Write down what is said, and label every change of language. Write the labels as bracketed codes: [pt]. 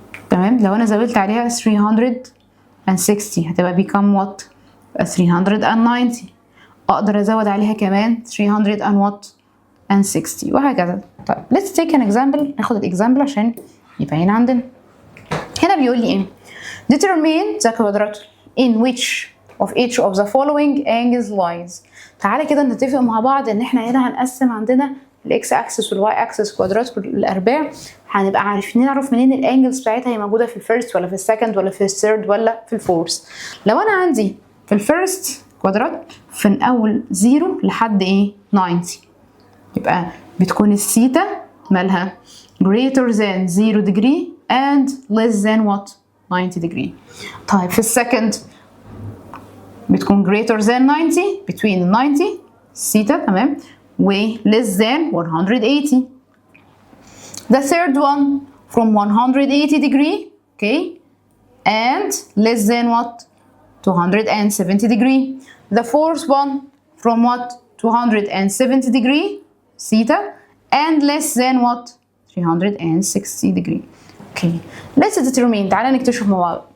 [ar] تمام لو أنا زودت عليها 360 هتبقى [en] become what [ar] 390 أقدر أزود عليها كمان 360 وهكذا. طيب [en] let's take an example [ar] ناخد الإكزامبل عشان يبين عندنا. هنا بيقول لي إيه [en] determine the quadrature in which of each of the following angles lies. [ar] تعالى كده نتفق مع بعض إن إحنا هنا هنقسم عندنا الإكس أكسس والواي أكسس كوادرات الأرباع هنبقى عارفين نعرف منين الأنجلز بتاعتها هي موجودة في الفيرست ولا في السكند ولا في الثيرد ولا في الفورث. لو أنا عندي في الفيرست كوادرات من أول 0 لحد إيه 90 يبقى بتكون الثيتا مالها [en] greater than 0 degree and less than what 90 degree. [ar] طيب في السكند بتكون greater than 90 between 90 ثيتا تمام و [en] less than 180. The third one from 180 degree okay and less than what 270 degree. The fourth one from what 270 degree theta and less than what 360 degree. Okay let's determine [ar] تعالى نكتشف مع بعض.